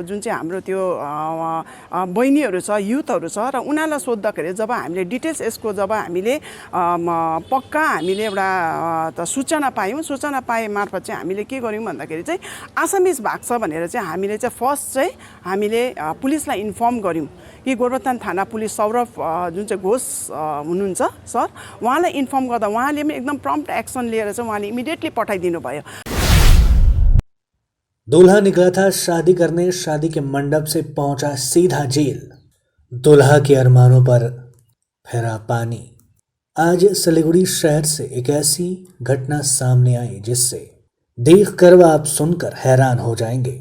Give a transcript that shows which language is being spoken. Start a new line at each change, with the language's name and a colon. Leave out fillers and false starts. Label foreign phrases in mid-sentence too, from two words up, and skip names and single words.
Nepali: जुन चाहिँ हाम्रो त्यो बहिनीहरू छ, युथहरू छ, र उनीहरूलाई सोद्धाखेरि जब हामीले डिटेल्स यसको जब हामीले पक्का हामीले एउटा सूचना पाए मार्फत चाहिँ हामीले के गर्यौँ भन्दाखेरि चाहिँ आसामिज भाग छ भनेर चाहिँ हामीले चाहिँ फर्स्ट चाहिँ हामीले पुलिसलाई इन्फर्म गर्यौँ कि गोरुबथान थाना पुलिस सौरभ जुन चाहिँ घोष हुनुहुन्छ सर, उहाँलाई इन्फर्म गर्दा उहाँले पनि एकदम
English: prompt action
Nepali: लिएर चाहिँ उहाँले इमिडिएटली पठाइदिनु भयो।
Hindi: दूल्हा निकला था शादी करने, शादी के मंडप से पहुंचा सीधा जेल। दूल्हा के अरमानों पर फेरा पानी। आज सिलीगुड़ी शहर से एक ऐसी घटना सामने आई जिससे देखकर व आप सुनकर हैरान हो जाएंगे।